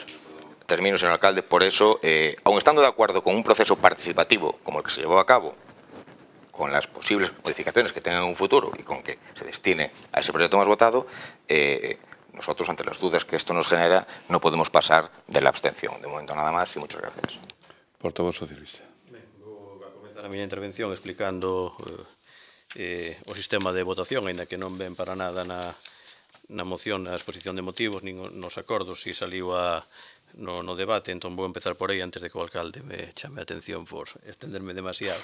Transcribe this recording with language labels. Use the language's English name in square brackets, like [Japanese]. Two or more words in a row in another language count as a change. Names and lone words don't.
[Spanish] Termino, señor alcalde, por eso, aun estando de acuerdo con un proceso participativo como el que se llevó a cabo, con las posibles modificaciones que tengan en un futuro y con que se destine a ese proyecto más votado, nosotros, ante las dudas que esto nos genera, no podemos pasar de la abstención. De momento nada más y muchas gracias. Portavoz socialista. [Galician] Vou a comenzar a miña intervención explicando o sistema de votación, aínda que non ven para nada na moción, na exposición de motivos, nin nos acordos, se saliu no debate, entón vou empezar por aí antes de que o alcalde me chame a atención por estenderme demasiado.